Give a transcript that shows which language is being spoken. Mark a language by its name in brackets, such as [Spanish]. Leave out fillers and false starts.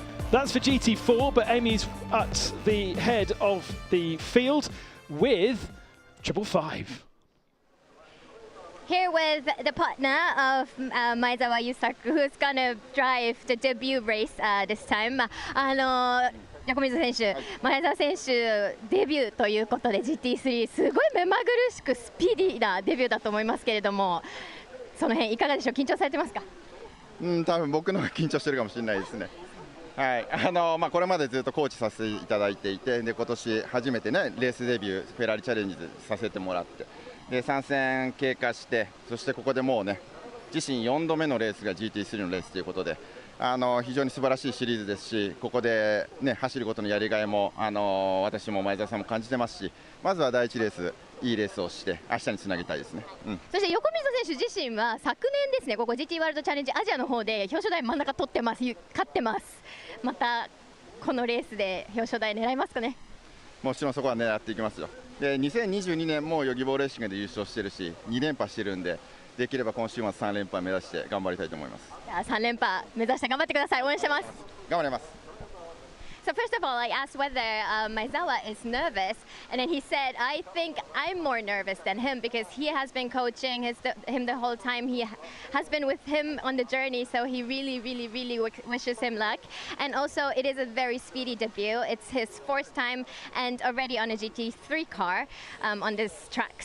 [English] That's for GT4, but Amy's at the head of the field with 555. Here with the partner of Maezawa Yusaku, who's gonna drive the debut race this time. [Japanese] 横溝選手、前澤選手デビューということで GT3 すごい目まぐるしくスピーディーなデビューだと思いますけれども、その辺いかがでしょう？緊張されてますか？多分僕の方が緊張してるかもしれないですね。はい、これまでずっとコーチさせていただいていて、で今年初めてねレースデビューフェラーリチャレンジさせてもらって。で3戦経過して、そしてここでもうね自身4度目のレースが GT3 のレースということで、非常に素晴らしいシリーズですし、ここで、ね、走ることのやりがいも、私も前澤さんも感じてますし、まずは第1レースいいレースをして明日につなげたいですね。そして横溝選手自身は昨年ですね、ここ GT ワールドチャレンジアジアの方で表彰台真ん中取ってます、勝ってます。またこのレースで表彰台狙いますかね？もちろんそこは狙っていきますよ。で2022年もヨギボーレーシングで優勝してるし、2連覇してるんで、できれば今週末3連覇目指して頑張りたいと思います。 3連覇目指して頑張ってください。応援してます。頑張ります。 [English] So first of all, I asked whether Maezawa is nervous, and then he said, I think I'm more nervous than him because he has been coaching him the whole time. He has been with him on the journey, so he really wishes him luck. And also, it is a very speedy debut. It's his 4th time and already on a GT3 car on this track.